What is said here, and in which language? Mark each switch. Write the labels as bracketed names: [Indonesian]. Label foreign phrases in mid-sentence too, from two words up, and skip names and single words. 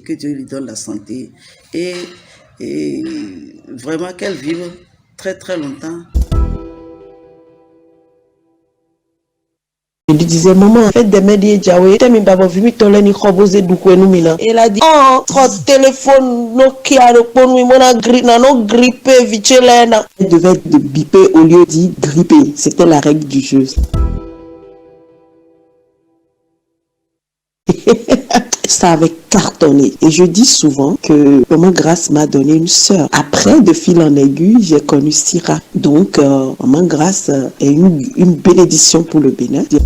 [French] Que Dieu lui donne la santé. Et vraiment qu'elle vive très très longtemps. Je lui disais, maman, faites des médias Jaoué. Elle a dit, oh, trop téléphone, Nokia, no grippé, vichelena. Elle devait être de biper au lieu de gripper. C'était la règle du jeu. Ça avait cartonné. Et je dis souvent que Maman Grâce m'a donné une sœur. Après, de fil en aiguille, j'ai connu Syrah. Donc, Maman Grâce est une bénédiction pour le Bénin.